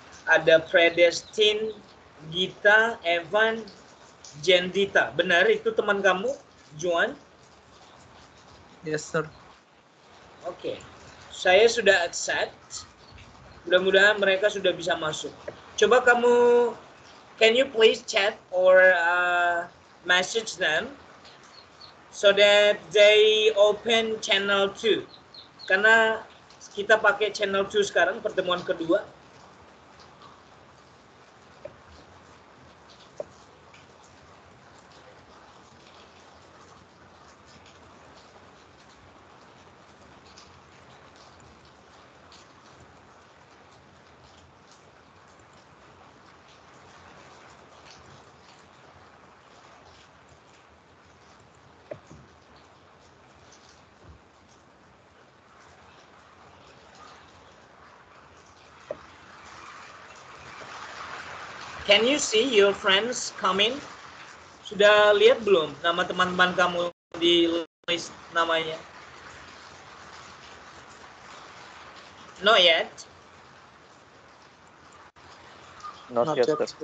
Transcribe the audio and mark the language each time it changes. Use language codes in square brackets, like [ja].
[id] Ada Predestin, Gita, Evan, Jendita. Benar itu teman kamu, Juan? [en] Yes, sir. [id] Oke. Saya sudah accept. Mudah-mudahan mereka sudah bisa masuk. Coba kamu, [en] can you please chat or message them so that they open channel 2. [id] Karena kita pakai channel 2 sekarang, pertemuan kedua. [en] Can you see your friends coming? [id] Sudah lihat belum nama teman-teman kamu di list namanya? [en] Not yet. Not yet, sir.